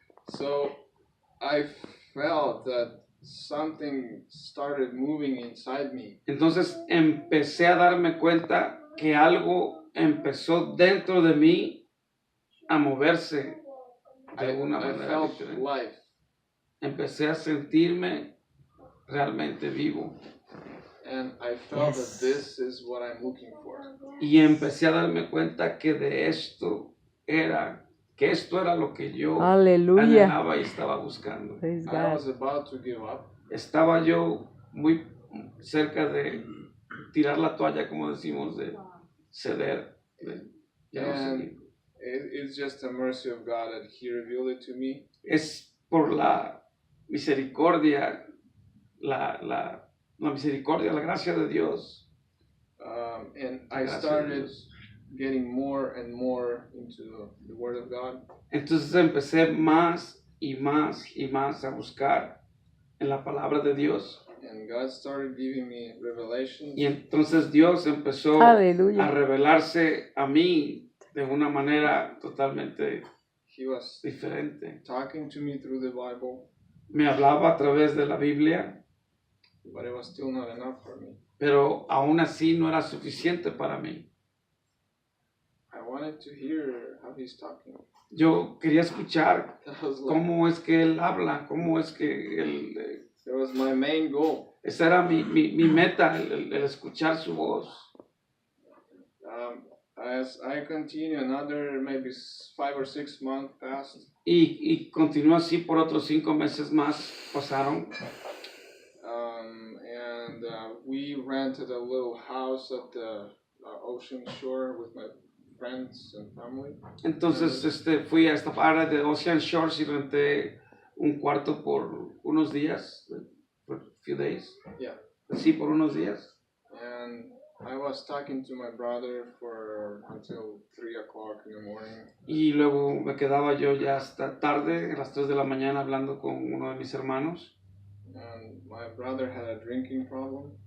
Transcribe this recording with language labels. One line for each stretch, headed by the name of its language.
English: So I felt that something started moving inside me.
Spanish: Entonces empecé a darme cuenta que algo empezó dentro de mí a moverse de una manera
English: felt
Spanish: diferente.
English: Life.
Spanish: Empecé a sentirme realmente vivo.
English: And I felt that this is what I'm looking for.
Spanish: Y empecé a darme cuenta que esto era lo que yo anhelaba y estaba buscando.
English: I was about to give up.
Spanish: Estaba yo muy cerca de tirar la toalla, como decimos, de ceder.
English: And it's just the mercy of God that He revealed it to me.
Spanish: Es por la misericordia, la gracia de Dios.
English: And I started getting more and more into the Word of God.
Spanish: Entonces empecé más y más a buscar en la palabra de Dios.
English: And God started giving me revelations.
Spanish: Y entonces Dios empezó a revelarse a mí de una manera totalmente
English: He was
Spanish: diferente.
English: Talking to me through the Bible.
Spanish: Me hablaba a través de la Biblia.
English: But it was still not enough for me.
Spanish: Pero aún así no era suficiente para mí.
English: I wanted to hear how he's talking.
Spanish: Yo quería escuchar cómo es que él habla, cómo es que él...
English: That was my main goal.
Spanish: Esa era mi meta, el escuchar su voz.
English: As I continue, another maybe 5 or 6 months passed.
Spanish: Y continuó así por otros 5 meses más pasaron.
English: And we rented a little house at the ocean shore with my friends and family.
Spanish: Entonces fui a esta área de Ocean Shores y renté un cuarto por unos días,
English: for a few days. Yeah.
Spanish: Sí, por unos días.
English: And I was talking to my brother for until 3 o'clock in the morning.
Spanish: Y luego me quedaba yo ya hasta tarde, a las 3 de la mañana, hablando con uno de mis hermanos.
English: And my brother had a drinking problem.